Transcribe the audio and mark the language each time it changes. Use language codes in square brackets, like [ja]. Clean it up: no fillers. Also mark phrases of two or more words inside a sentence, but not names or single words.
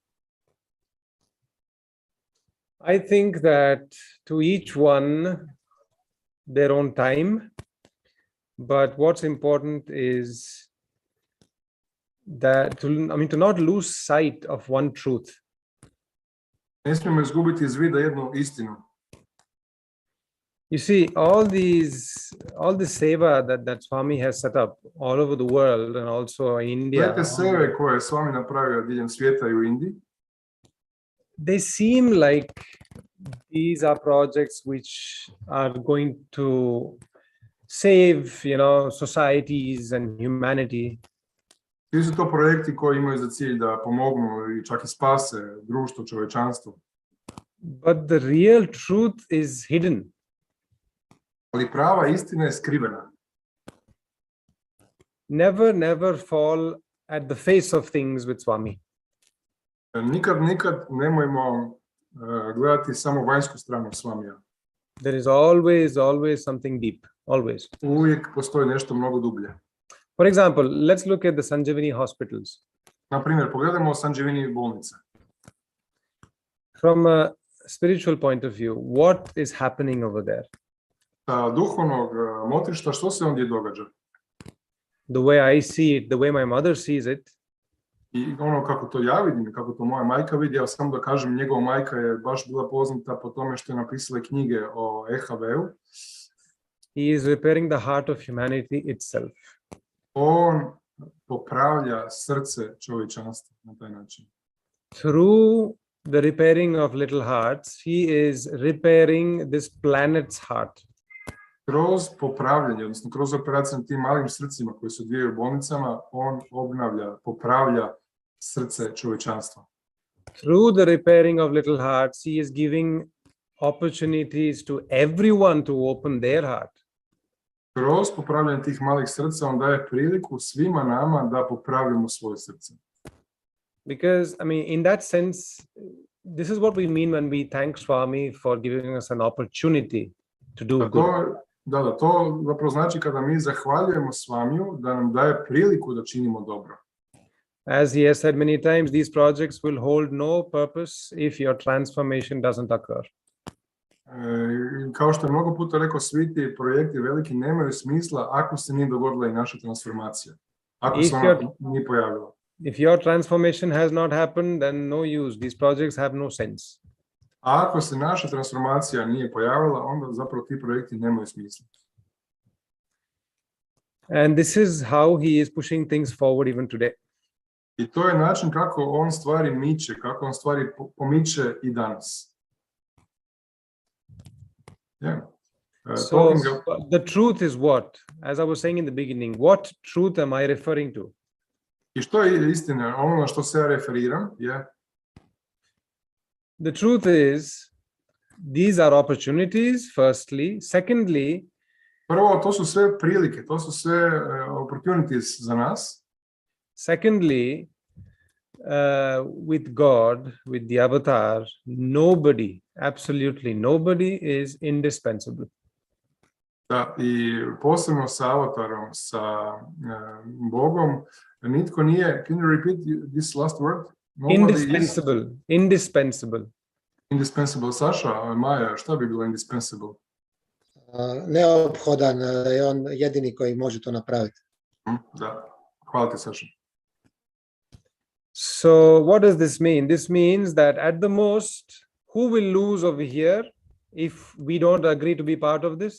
[en] I think that to each one their own time, but what's important is that to not lose sight of one truth. [hr] Ne smijemo izgubiti iz vida jednu istinu. [en] You see, all this seva that Swami has set up all over the world and also in India. [hr] Gledajte seve koje je Svami napravio diljem svijeta i u Indiji. [en] They seem like these are projects which are going to save, societies and humanity. [hr] Svi su to projekti koji imaju za cilj da pomognu i čak i spase društvo, čovječanstvo. [en] But the real truth is hidden. [hr] Ali prava istina je skrivena. [en] Never fall at the face of things with Swami. [hr] Nikad nemojmo gledati samo vanjsku stranu Svamija. [en] There is always something deep. Always. [hr] Uvijek postoji nešto mnogo dublje. [en] For example, let's look at the Sanjivani hospitals. [hr] Na primjer, pogledajmo Sanjivani bolnice. [en] From a spiritual point of view, what is happening over there? [hr] Sa duhovnog motrišta, što se ondje događa? [en] The way I see it, the way my mother sees it. [hr] I ono kako to ja vidim, kako to moja majka vidi, ja samo da kažem, njegova majka je baš bila poznata po tome što je napisala knjige o EHV-u. [en] He is repairing the heart of humanity itself. [hr] On popravlja srce čovječanstva na taj način. [en] Through the repairing of little hearts, he is repairing this planet's heart. [hr] Kroz popravljanje, odnosno kroz operaciju na tim malim srcima koji se odvijaju u bolnicama, on popravlja srce čovječanstva. [en] Through the repairing of little hearts, he is giving opportunities to everyone to open their heart. [hr] Kroz popravljanje tih malih srca on daje priliku svima nama da popravimo svoje srce. [en] Because, in that sense, this is what we mean when we thank Swami for giving us an opportunity to do good. [hr] To zapravo znači kada mi zahvaljujemo Svamiju da nam daje priliku da činimo dobro. [en] As he has said many times, these projects will hold no purpose if your transformation doesn't occur. [hr] Kao što je mnogo puta rekao, svi ti projekti veliki nemaju smisla ako se nije dogodila i naša transformacija. Ako se ona nije pojavila. [en] If your transformation has not happened, then no use. These projects have no sense. [hr] A ako se naša transformacija nije pojavila, onda zapravo ti projekti nemaju smisla. [en] And this is how he is pushing things forward even today. [hr] I to je način kako on stvari miče, kako on stvari pomiče i danas. [en] Yeah. So the truth is what? As I was saying in the beginning, what truth am I referring to? [hr] I što je istina? Ono na što se ja referiram je [en] the truth is, these are opportunities, firstly. Secondly, [hr] prvo, to su sve prilike, to su sve opportunities za nas. [en] Secondly, with God, with the avatar, nobody, absolutely nobody is indispensable. [hr] Da, i posebno sa avatarom, sa Bogom, nitko nije, [en] can you repeat this last word? Nobody Indispensable, is indispensable. indispensable. [hr] Saša, Maja, šta bi bilo indispensable? Neophodan je on jedini koji može to napraviti. Da, hvala ti, Saša. [en] So what does this mean? This means that at the most, who will lose over here if we don't agree to be part of this?